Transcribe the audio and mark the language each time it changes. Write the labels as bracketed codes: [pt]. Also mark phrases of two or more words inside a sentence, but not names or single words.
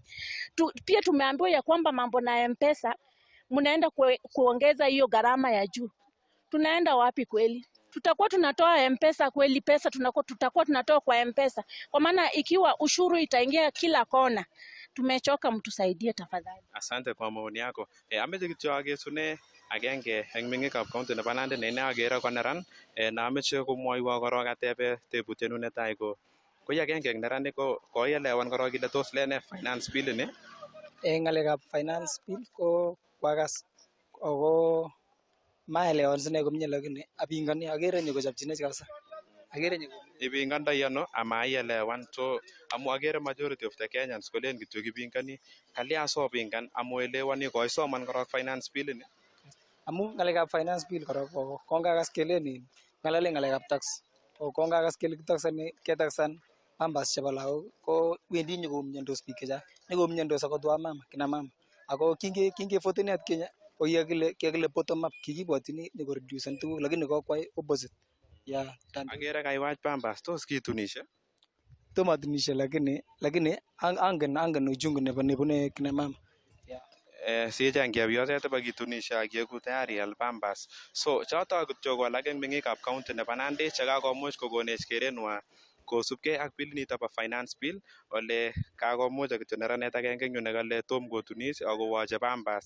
[sw] Pia tumeambiwa ya kwamba mambo na M-Pesa mnaenda kuongeza hiyo gharama ya juu. Tunaenda wapi kweli? Tutakuwa tunatoa M-Pesa kweli? Pesa tutakuwa tunatoa kwa M-Pesa? Kwa maana ikiwa ushuru itaingia kila kona, tumechoka, mtusaidie tafadhali. Asante kwa maoni yako. [kln] Ameche kityo akesune agenge eng meng'ikab county nebo Nandi ne ine akere ko neran na ameche komwoiwo korok atebe tebutiet netai ko agenge eng neranik ko koielewan korok ile tos lene [en] finance bill [kln] ni. Ng'alekab [en] finance bill [kln] ko kwakas ako maelewan sine komie, lakini apingani akere ni kochopchinech kabisa. Akere ni ipingandoi ano ama ielewan? So amu akere [en] majority of the Kenyans [kln] kolen kityo kipingani. Kalya sopingan amu elewani koisoman korok [en] finance bill [kln] ni? Amu ng'alekab [en] finance bill [kln] korok kongakas kelen ng'alale ng'alekab tax. Kongakas kele ketaxan pampers chebo lagok ko wendi nyokoumiondos biik chechang. Nyokoumiondos akot wamama, [sw] kina mama. [kln] Ako kinge at Kenya ko kikakile [en] bottom up, [kln] kikibwotini nyokoreducen tuguk lakini kokwai [en] opposite. Yeah, [kln] akere kaiwach pampers, tos kitunishe? Tomo atunishe lakini angen uchungu nebune kina mama. Sicheng chepyoset ibakitunishe ak yeku tayari ial pampers. So choto kityo ko alak eng meng'ikab county nebo Nandi chekakomuch kokonech kerenwa kosubkei ak bill nito bo [en] finance bill [kln] ole kakomuch kityo neranet agenge eng yu nekale tom kotunis akowoche pampers.